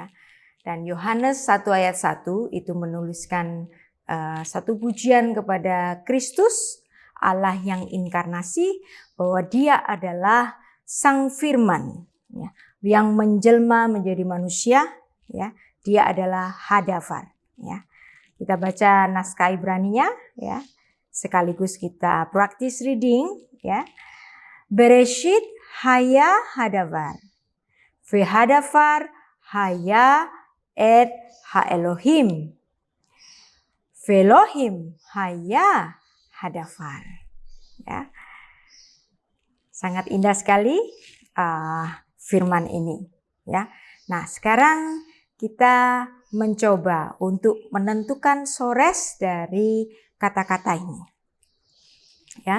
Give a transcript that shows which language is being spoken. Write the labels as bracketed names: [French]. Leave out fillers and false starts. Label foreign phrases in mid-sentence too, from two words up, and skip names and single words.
[Indonesian] Dan Yohanes 1 ayat 1 itu menuliskan satu pujian kepada Kristus, Allah yang inkarnasi, bahwa Dia adalah sang firman ya, yang menjelma menjadi manusia ya. Dia adalah hadafar ya. Kita baca naskah Ibraninya ya, sekaligus kita [English] practice reading [Indonesian] ya. [Hebrew] בראשית היה הדבר, והדבר היה את האלוהים, ואלוהים היה הדבר ya. [Indonesian] Sangat indah sekali firman ini ya. Nah, sekarang kita mencoba untuk menentukan sores dari kata-kata ini ya.